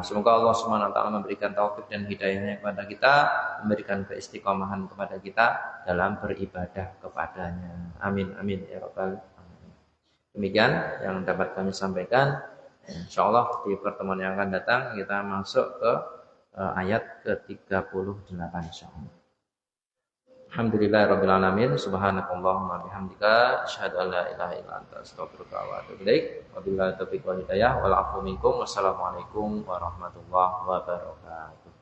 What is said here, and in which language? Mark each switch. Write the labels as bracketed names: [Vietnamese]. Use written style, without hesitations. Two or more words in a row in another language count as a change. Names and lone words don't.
[Indonesian] Semoga Allah [Arabic] سبحانه وتعالى [Indonesian] memberikan taufik dan hidayahnya kepada kita, memberikan keistiqomahan kepada kita dalam beribadah kepadanya. [Arabic] آمين آمين يا رب العالمين. [Indonesian] Demikian yang dapat kami sampaikan. Insyaallah di pertemuan yang akan datang kita masuk ke ayat ke-38 insyaallah. [Arabic] الحمد لله رب العالمين، سبحانك اللهم وبحمدك أشهد أن لا إله إلا أنت أستغفرك وأتوب إليك. وبالله التوفيق والهداية والعفو منكم. والسلام عليكم ورحمة الله وبركاته.